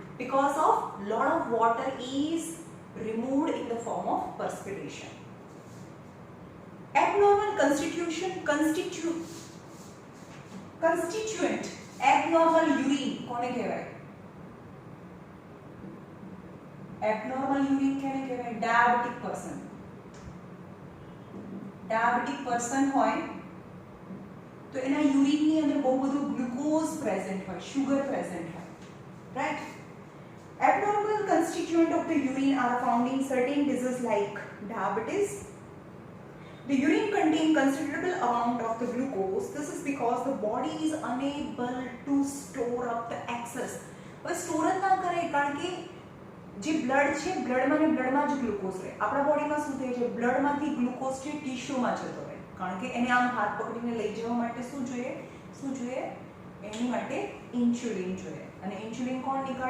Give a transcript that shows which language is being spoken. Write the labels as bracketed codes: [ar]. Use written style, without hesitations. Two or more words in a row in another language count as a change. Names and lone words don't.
[en] because of lot of water is removed in the form of perspiration. Abnormal constituent abnormal urine [gu] કોને કહેવાય? [en] abnormal urine [gu] કેને કહેવાય? [en] diabetic person [gu] હોય તો એના યુરિન ની અંદર બહુ બધું ગ્લુકોઝ પ્રેઝન્ટ હોય, સુગર પ્રેઝન્ટ હોય, રાઈટ? [en] Abnormal constituent of the urine are found in certain diseases like diabetes. The urine contains considerable amount of the glucose. This is because the body is unable to store up the excess. but store [gu] જ ના કરે કારણ કે જે બ્લડ છે બ્લડમાં ને બ્લડમાં જ ગ્લુકોઝ રહે. આપણા બોડીમાં શું થાય છે? બ્લડમાંથી ગ્લુકોઝ છે ટિશ્યુમાં જતો રહે કારણ કે એને આમ હાથ પકડીને લઈ જવા માટે શું જોઈએ? એની માટે ઇન્સ્યુલિન જોઈએ. અને ઇન્સ્યુલિન કોણ નીકાળે?